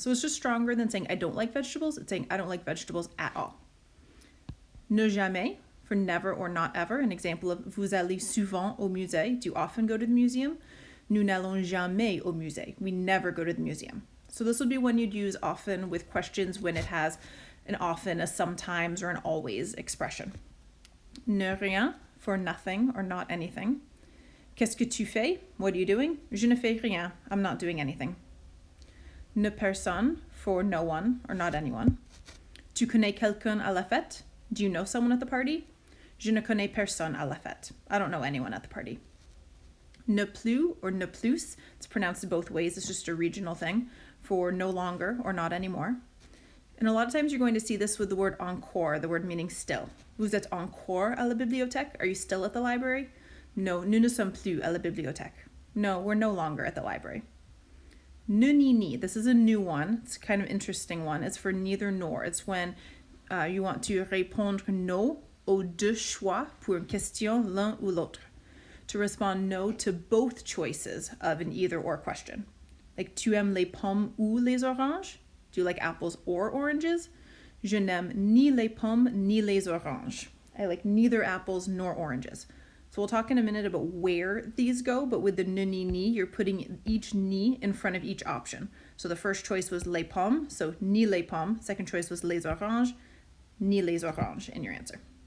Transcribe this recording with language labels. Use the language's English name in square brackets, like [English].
[English] So it's just stronger than saying I don't like vegetables. It's saying I don't like vegetables at all. Ne jamais for never or not ever. An example of [French] vous allez souvent au musée. [English] Do you often go to the museum? [French] Nous n'allons jamais au musée. [English] We never go to the museum. So this would be one you'd use often with questions when it has an often, a sometimes, or an always expression. Ne rien for nothing or not anything. [French] Qu'est-ce que tu fais? [English] What are you doing? [French] Je ne fais rien. [English] I'm not doing anything. Ne personne for no one or not anyone. [French] Tu connais quelqu'un à la fête? [English] Do you know someone at the party? [French] Je ne connais personne à la fête. [English] I don't know anyone at the party. Ne plus or ne plus, it's pronounced both ways. It's just a regional thing for no longer or not anymore. And a lot of times you're going to see this with the word encore, the word meaning still. [French] Vous êtes encore à la bibliothèque? [English] Are you still at the library? [French] No, nous ne sommes plus à la bibliothèque. [English] No, we're no longer at the library. Ne ni ni, this is a new one. It's kind of an interesting one. It's for neither nor. It's when you want to [French] répondre no aux deux choix pour une question l'un ou l'autre. [English] To respond no to both choices of an either or question. [French] Like, tu aimes les pommes ou les oranges? [English] Do you like apples or oranges? [French] Je n'aime ni les pommes ni les oranges. [English] I like neither apples nor oranges. So we'll talk in a minute about where these go, but with the ne ni ni, you're putting each ni in front of each option. So the first choice was les pommes, so ni les pommes. Second choice was les oranges, ni les oranges in your answer.